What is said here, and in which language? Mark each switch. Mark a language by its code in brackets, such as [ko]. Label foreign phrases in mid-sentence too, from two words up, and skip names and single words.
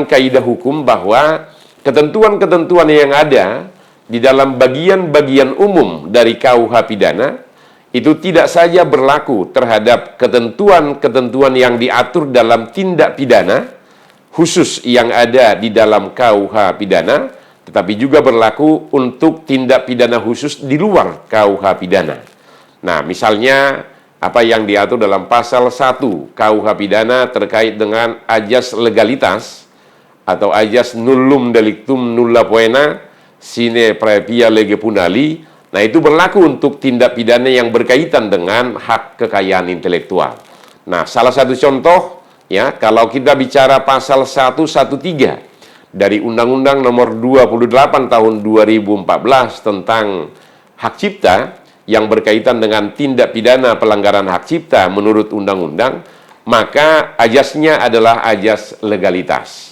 [id] kaidah hukum bahwa ketentuan-ketentuan yang ada di dalam bagian-bagian umum dari KUH pidana itu tidak saja berlaku terhadap ketentuan-ketentuan yang diatur dalam tindak pidana khusus yang ada di dalam KUH pidana, tetapi juga berlaku untuk tindak pidana khusus di luar KUH pidana. Nah, misalnya apa yang diatur dalam pasal 1 KUH pidana terkait dengan ajas legalitas atau ajas [la] nullum delictum nulla poena sine praevia lege punali. [id] Nah, itu berlaku untuk tindak pidana yang berkaitan dengan hak kekayaan intelektual. Nah, salah satu contoh ya, kalau kita bicara pasal 113 dari Undang-Undang Nomor 28 Tahun 2014 tentang hak cipta yang berkaitan dengan tindak pidana pelanggaran hak cipta menurut undang-undang, maka ajasnya adalah ajas legalitas.